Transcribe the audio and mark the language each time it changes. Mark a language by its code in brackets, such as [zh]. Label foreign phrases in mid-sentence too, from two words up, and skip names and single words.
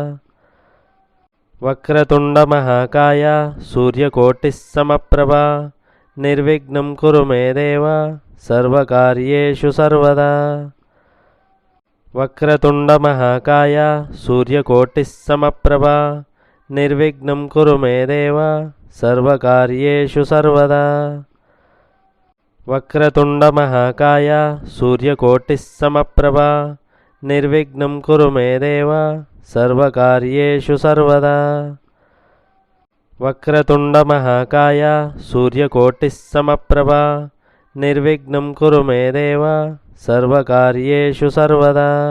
[sa] వక్రతుండ మహాకాయ సూర్యకోటి సమప్రభా నిర్విఘ్నం కురు మే దేవ సర్వకార్యేషు సర్వదా. వక్రతుండ మహాకాయ సూర్యకోటి సమప్రభా నిర్విఘ్నం కురు మే దేవ सर्वकार्येषु सर्वदा वक्रतुण्डमहाकाय सूर्यकोटिस्समप्रभा निर्विघ्नं कुरु मे देव सर्वकार्येषु सर्वदा वक्रतुण्डमहाकाय सूर्यकोटिस्समप्रभा निर्विघ्नं कुरु मे देव सर्वकार्येषु सर्वदा